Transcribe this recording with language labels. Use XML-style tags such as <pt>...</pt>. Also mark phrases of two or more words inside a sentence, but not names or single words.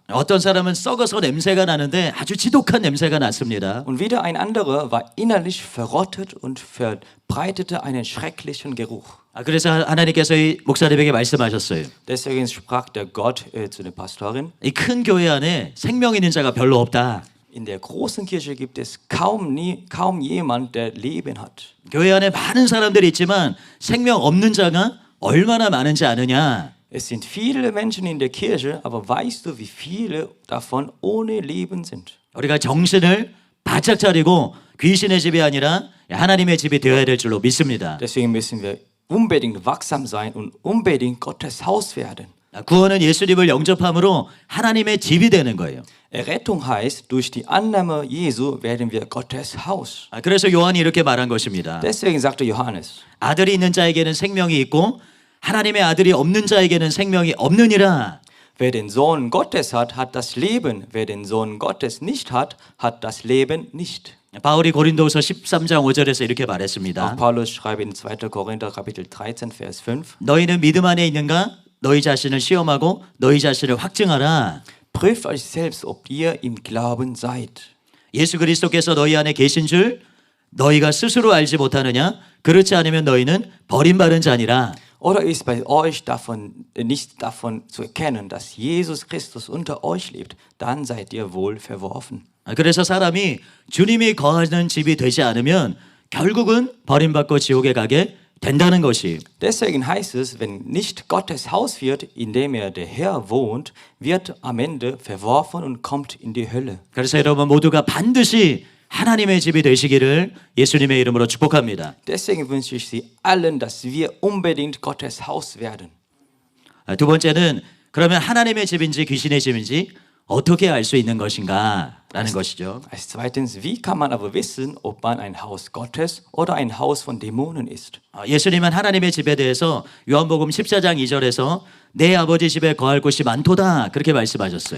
<ko>어떤 사람은 썩어서 냄새가 나는데 아주 지독한 냄새가 났습니다.</ko> <de>Und wieder ein anderer war innerlich verrottet und verbreitete einen schrecklichen Geruch.</de> <ko>그래서 하나님께서 이 목사님에게 말씀하셨어요.</ko> <de>Deswegen sprach der Gott zu der Pastorin:</de> <ko>이 큰 교회 안에 생명 있는 자가 별로 없다.</ko> <de>In der großen Kirche gibt es kaum jemand, der Leben hat.</de> <ko>교회 안에 많은 사람들이 있지만 생명 없는 자가 얼마나 많은지 아느냐?</ko> <de>Es sind viele Menschen in der Kirche, aber weißt du, wie viele davon ohne Leben sind?</de> <ko>우리가 정신을 바짝 차리고 귀신의 집이 아니라 하나님의 집이 되어야 될 줄로 믿습니다.</ko> <de>Deswegen müssen wir unbedingt wachsam sein und unbedingt Gottes Haus werden.</de> <ko>구원은 예수님을 영접함으로 하나님의 집이 되는 거예요.</ko> <de>Errettung heißt, durch die Annahme Jesu werden wir Gottes Haus.</de> <ko>그래서 요한이 이렇게 말한 것입니다.</ko> <de>Deswegen sagte Johannes:</de> <ko>아들이 있는 자에게는 생명이 있고 하나님의 아들이 없는 자에게는 생명이 없느니라.</ko> <de>Wer den Sohn Gottes hat, hat das Leben. Wer den Sohn Gottes nicht hat, hat das Leben nicht.</de> <ko>바울이 고린도후서 13장 5절에서 이렇게</ko> <de>Auch</de> <ko>말했습니다.</ko> <de>Paulus schreibt in 2. Korinther Kapitel 13, Vers 5:</de> <ko>너희는 믿음 안에 있는가? 너희 자신을 시험하고 너희 자신을 확증하라.</ko> <de>Prüft euch selbst, ob ihr im Glauben seid.</de> <ko>예수 그리스도께서 너희 안에 계신 줄 너희가 스스로 알지 못하느냐? 그렇지 않으면 너희는 버림받은 자니라.</ko> <de>Oder ist bei euch nicht davon zu erkennen, dass Jesus Christus unter euch lebt, dann seid ihr wohl verworfen.</de> <ko>그래서 사람이 주님이 거하는 집이 되지 않으면 결국은 버림받고 지옥에 가게 된다는 것이.</ko> <de>Deswegen heißt es, wenn nicht Gottes Haus wird, in dem der Herr wohnt, wird am Ende verworfen und kommt in die Hölle.</de> <ko>그래서 여러분 모두가 반드시 하나님의 집이 되시기를 예수님의 이름으로 축복합니다.</ko> <de>Deswegen wünsche ich Sie allen, dass wir unbedingt Gottes Haus werden.</de> <ko>두 번째는 그러면 하나님의 집인지 귀신의 집인지 어떻게 알 수 있는 것인가? 라는 것이죠.</ko> <de>Als zweitens, wie kann man aber wissen, ob man ein Haus Gottes oder ein Haus von Dämonen ist?</de> <ko>예수님은 하나님의 집에 대해서 요한복음 14장 2절에서 내 아버지 집에 거할 곳이 많도다 그렇게 말씀하셨어요.</ko>